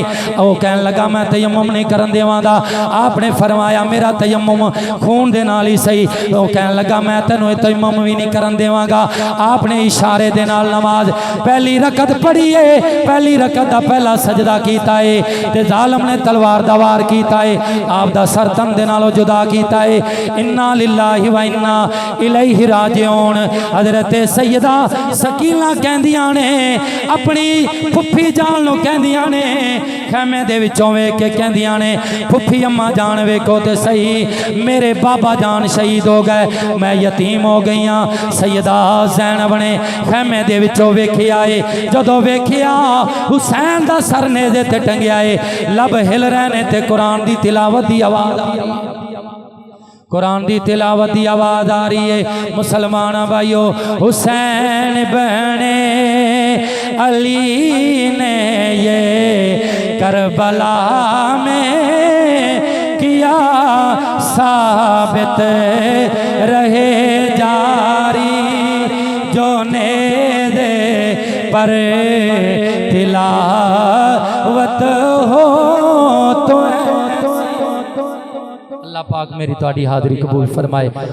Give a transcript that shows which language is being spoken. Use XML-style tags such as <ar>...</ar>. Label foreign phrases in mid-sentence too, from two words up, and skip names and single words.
<pa>ਓ ਕਹਿਣ ਲੱਗਾ ਮੈਂ ਤਯੱਮੁਮ ਨਹੀਂ ਕਰਨ ਦੇਵਾਂਗਾ। ਆਪਨੇ ਫ਼ਰਮਾਇਆ ਮੇਰਾ ਤਯੱਮੁਮ ਖ਼ੂਨ ਦੇ ਨਾਲ ਹੀ ਸਹੀ। ਓ ਕਹਿਣ ਲੱਗਾ ਮੈਂ ਤੈਨੂੰ ਤਯੱਮੁਮ ਭੀ ਨਹੀਂ ਕਰਨ ਦੇਵਾਂਗਾ। ਆਪਨੇ ਇਸ਼ਾਰੇ ਦੇ ਨਾਲ ਨਮਾਜ਼ ਪਹਿਲੀ ਰਕਤ ਪੜ੍ਹੀ ਹੈ, ਪਹਿਲੀ ਰਕਤ ਦਾ ਪਹਿਲਾ ਸਜਦਾ ਕੀਤਾ ਹੈ ਤੇ ਜ਼ਾਲਿਮ ਨੇ ਤਲਵਾਰ ਦਾ ਵਾਰ ਕੀਤਾ ਹੈ, ਆਪ ਦਾ ਸਿਰ ਤਨ ਦੇ ਨਾਲੋਂ ਜੁਦਾ ਕੀਤਾ ਹੈ।</pa> <ar>إنا لله وإنا إليه راجعون.</ar> <pa>ਹਜ਼ਰਤ ਸੱਯਦਾ ਸਕੀਨਾ ਕਹਿੰਦੀਆਂ ਨੇ ਆਪਣੀ ਫੁੱਫੀ ਜਾਨ ਨੂੰ ਕਹਿੰਦੀਆਂ ਨੇ, ਖ਼ੈਮੇ ਦੇ ਵਿੱਚੋਂ ਵੇਖ ਕੇ ਕਹਿੰਦੀਆਂ ਨੇ ਫੁੱਫੀ ਅੰਮਾ ਜਾਨ ਵੇਖੋ ਤੇ ਸਹੀ, ਮੇਰੇ ਬਾਬਾ ਜਾਨ ਸ਼ਹੀਦ ਹੋ ਗਏ, ਮੈਂ ਯਤੀਮ ਹੋ ਗਈ ਹਾਂ। ਸੱਯਦਾ ਜ਼ੈਨਬ ਨੇ ਖ਼ੈਮੇ ਦੇ ਵਿੱਚੋਂ ਵੇਖਿਆ ਹੈ, ਜਦੋਂ ਵੇਖਿਆ ਹੁਸੈਨ ਦਾ ਸਿਰ ਨੇਜ਼ੇ ਤੇ ਟੰਗਿਆ ਹੈ, ਲਬ ਹਿੱਲ ਰਹੇ ਨੇ ਤੇ ਕੁਰਾਨ ਦੀ ਤਿਲਾਵਤ ਦੀ ਆਵਾਜ਼ ਆ ਰਹੀ ਹੈ, ਕੁਰਾਨ ਦੀ ਤਿਲਾਵਤ ਦੀ ਆਵਾਜ਼ ਆ ਰਹੀ ਹੈ।</pa> <ur>مسلمان بھائیوں حسین بنے علی نے یہ کربلا میں کیا ثابت رہے جاری، جو نیزے پر تلاوت ہو تو اللہ پاک میری تہاڈی حاضری قبول فرمائے.</ur>